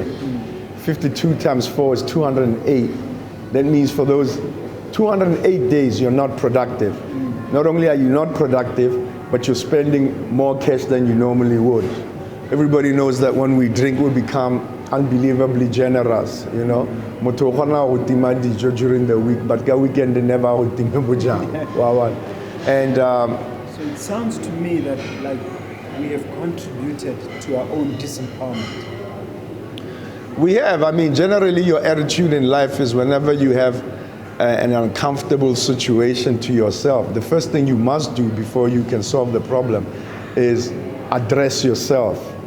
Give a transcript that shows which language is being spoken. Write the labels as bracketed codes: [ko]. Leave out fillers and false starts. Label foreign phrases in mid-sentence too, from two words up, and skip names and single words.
[en] 52 times 4 is 208. That means for those 208 days, you're not productive. Not only are you not productive, but you're spending more cash than you normally would. Everybody knows that when we drink, we become unbelievably generous, you know. [tn] Motho o kgona go tima dijo [en] during the week, but [tn] ka [en] weekend they never [tn] go time bojang. [en] And so it sounds to me that like we have contributed to our own disempowerment. we have, I mean, generally your attitude in life is whenever you have an uncomfortable situation to yourself, the first thing you must do before you can solve the problem is address yourself.